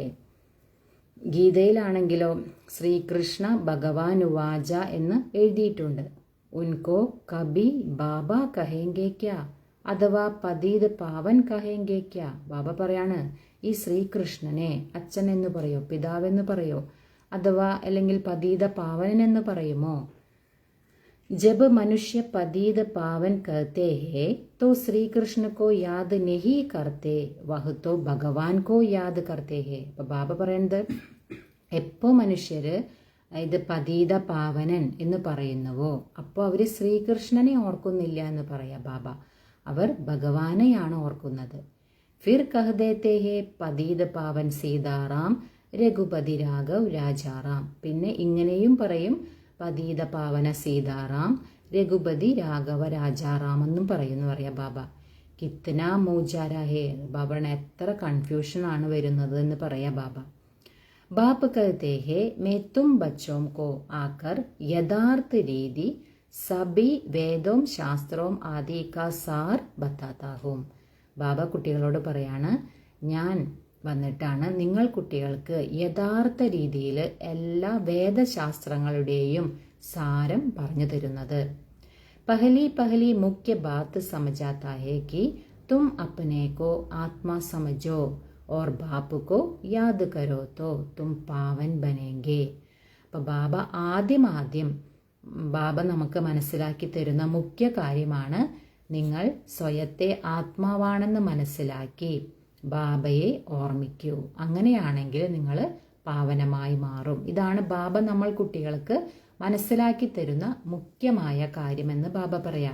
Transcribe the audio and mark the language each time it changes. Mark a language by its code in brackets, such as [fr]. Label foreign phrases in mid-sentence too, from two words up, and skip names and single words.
[ml] ഗീതയിലാണെങ്കിലോ [sa] ശ്രീകൃഷ്ണ ഭഗവാൻ ഉവാച [ml] എന്ന് എഴുതിയിട്ടുണ്ട്. [hi] उनको कभी बाबा कहेंगे क्या अथवा पतित पावन कहेंगे क्या. [ml] ബാബ പറയാണ്, ഈ ശ്രീകൃഷ്ണനെ അച്ഛൻ എന്ന് പറയോ, പിതാവെന്ന് പറയോ, അഥവാ അല്ലെങ്കിൽ പതീത പാവനൻ എന്ന് പറയുമോ? [hi] जब मनुष्य पतित पावन कहते हैं तो श्री कृष्ण को याद नहीं करते, वह तो भगवान को याद करते हैं. [ml] അപ്പൊ ബാബ പറയുന്നത്, എപ്പോ മനുഷ്യര് ഇത് പതീത പാവനൻ എന്ന് പറയുന്നുവോ അപ്പോൾ അവര് ശ്രീകൃഷ്ണനെ ഓർക്കുന്നില്ല എന്ന് പറയാ ബാബ. അവർ ഭഗവാനെയാണ് ഓർക്കുന്നത്. [hi] फिर कह देते हैं पतित पावन सीताराम रघुपति राघव राजाराम. [ml] പിന്നെ ഇങ്ങനെയും പറയും, [hi] पतित पावन सीताराम रघुपति राघव राजाराम [ml] എന്നും പറയുന്നു പറയാ ബാബ. [hi] कितना मूंझारा है. [ml] ബാബയുടെ എത്ര കൺഫ്യൂഷൻ ആണ് വരുന്നത് എന്ന് പറയാ ബാബ. [hi] बाप कहते हैं मैं तुम बच्चों को आकर यथार्थ रीति सभी वेदों शास्त्रों आदि का सार बताता हूं. [ml] ബാബ കുട്ടികളോട് പറയാണ്, ഞാൻ വന്നിട്ടാണ് നിങ്ങൾ കുട്ടികൾക്ക് യഥാർത്ഥ രീതിയിൽ എല്ലാ വേദശാസ്ത്രങ്ങളുടെയും സാരം പറഞ്ഞു തരുന്നത്. [hi] पहली पहली मुख्य बात समझाता है कि तुम अपने को आत्मा समझो और बाप को याद करो तो तुम पावन बनेंगे. [ml] അപ്പോൾ ബാബ ആദ്യം ബാബ നമുക്ക് മനസ്സിലാക്കി തരുന്ന മുഖ്യ കാര്യമാണ് നിങ്ങൾ സ്വയത്തെ ആത്മാവാണെന്ന് മനസ്സിലാക്കി ബാബയെ ഓർമ്മിക്കൂ. അങ്ങനെയാണെങ്കിൽ നിങ്ങൾ പാവനമായി മാറും. ഇതാണ് ബാബ നമ്മൾ കുട്ടികൾക്ക് മനസ്സിലാക്കി തരുന്ന മുഖ്യമായ കാര്യമെന്ന് ബാബ പറയാം.